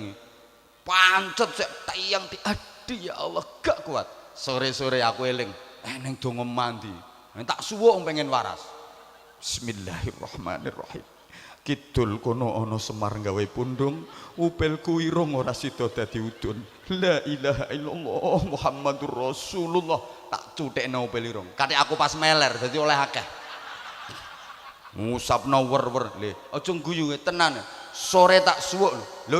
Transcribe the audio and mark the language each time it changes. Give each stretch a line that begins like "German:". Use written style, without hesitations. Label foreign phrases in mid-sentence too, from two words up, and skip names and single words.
Javanese: Pancet sik tayang aduh ya Allah gak kuat. Sore-sore aku eling neng donga mandi. Tak suwuk pengen waras. Bismillahirrahmanirrahim. Kidul kono ana Semar gawe pundung, upilku irung ora sida dadi udun.
Arabic: لا إله إلا الله محمد رسول الله.
Javanese: Tak cuthekno upil irung. Katik aku pas meler dadi oleh akeh. Ngusapno wer-wer. Le, aja guyu tenan. Sore tak suwuk lho.